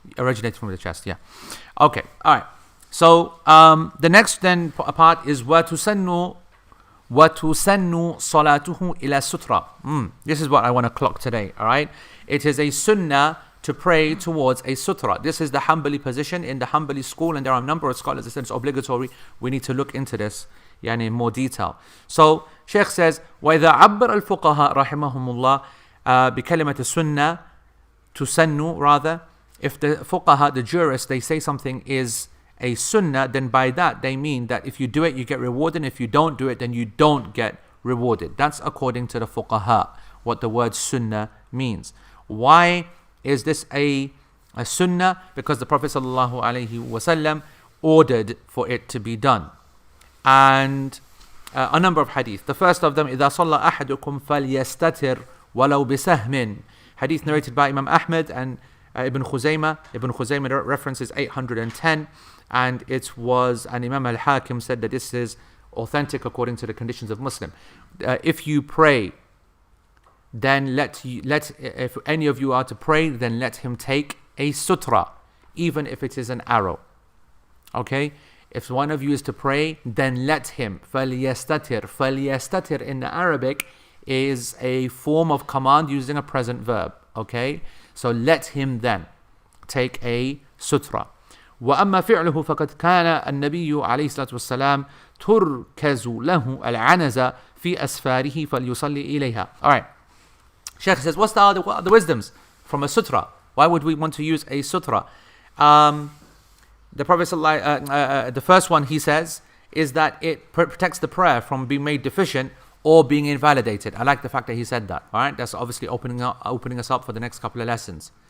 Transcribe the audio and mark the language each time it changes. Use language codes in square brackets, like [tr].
[en] Originating from the chest, yeah. Okay, all right. So the next then part is [ar] وَتُسَنُّ صَلَاتُهُ إِلَى [en] sutra. This is what I want to clock today, all right? It is a sunnah to pray towards a sutra. This is the Hanbali position in the Hanbali school, and there are a number of scholars that say it's obligatory. We need to look into this in more detail. So Shaykh says, [ar] وَإِذَا عَبَّرَ الْفُقَهَاء رَحِمَهُمُ اللَّهِ بِكَلِمَةِ السُنَّةِ تُسَنُّ rather. [en] If the fuqaha, the jurists, they say something is a sunnah, then by that they mean that if you do it, you get rewarded, and if you don't do it, then you don't get rewarded. That's according to the fuqaha, what the word sunnah means. Why is this a sunnah? Because the Prophet ﷺ ordered for it to be done. And a number of hadith. The first of them, [ar] إِذَا صَلَّى أَحَدُكُمْ فَلْيَسْتَتِرْ وَلَوْ بِسَهْمٍ. [en] Hadith narrated by Imam Ahmad and Ibn Khuzaymah. Ibn Khuzaymah references 810, and it was, and Imam al-Hakim said that this is authentic according to the conditions of Muslim. If you pray, then if any of you are to pray, then let him take a sutra, even if it is an arrow. Okay? If one of you is to pray, then let him. [ar] فَلْيَسْتَتِرْ. [en] فَلْيَسْتَتِرْ in the Arabic is a form of command using a present verb. Okay? So let him then take a sutra. [ar] وأما فعله فقد كان النبي عليه الصلاة والسلام تركز له العنزة في أسفاره فليصلي إليها. [en] All right. Shaykh says, what are the wisdoms from a sutra? Why would we want to use a sutra? The Prophet the first one he says is that it protects the prayer from being made deficient or being invalidated. I like the fact that he said that. All right, that's obviously opening us up for the next couple of lessons.